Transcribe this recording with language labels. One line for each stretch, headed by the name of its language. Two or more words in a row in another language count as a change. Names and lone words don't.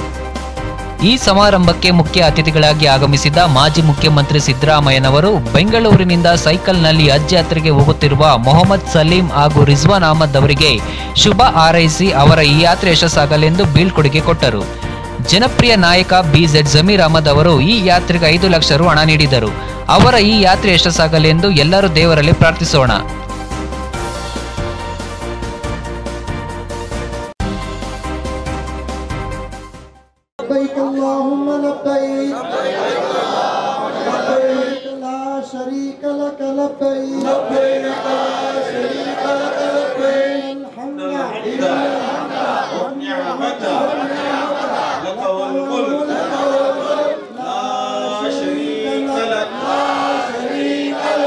Kannada: ಈ ಸಮಾರಂಭಕ್ಕೆ ಮುಖ್ಯ ಅತಿಥಿಗಳಾಗಿ ಆಗಮಿಸಿದ ಮಾಜಿ ಮುಖ್ಯಮಂತ್ರಿ ಸಿದ್ದರಾಮಯ್ಯನವರು ಬೆಂಗಳೂರಿನಿಂದ ಸೈಕಲ್ನಲ್ಲಿ ಹಜ್ ಯಾತ್ರೆಗೆ ಹೋಗುತ್ತಿರುವ ಮೊಹಮ್ಮದ್ ಸಲೀಂ ಹಾಗೂ ರಿಜ್ವಾನ್ ಅಹಮದ್ ಅವರಿಗೆ ಶುಭ ಹಾರೈಸಿ ಅವರ ಈ ಯಾತ್ರೆ ಯಶಸ್ಸಾಗಲೆಂದು ಬೀಳ್ಕೊಡುಗೆ ಕೊಟ್ಟರು. ಜನಪ್ರಿಯ ನಾಯಕ BZ ಜಮೀರ್ ಅಹಮದ್ ಅವರು ಈ ಯಾತ್ರೆಗೆ 5 ಲಕ್ಷ ರು ಹಣ ನೀಡಿದರು. ಅವರ ಈ ಯಾತ್ರೆ ಯಶಸ್ಸಾಗಲೆಂದು ಎಲ್ಲರೂ ದೇವರಲ್ಲಿ ಪ್ರಾರ್ಥಿಸೋಣ.
Arabic: لبيك اللهم لبيك لبيك لا شريك لك لبيك لبيك لا شريك لك لبيك الحمد والنعمة لك والملك لا شريك لك لبيك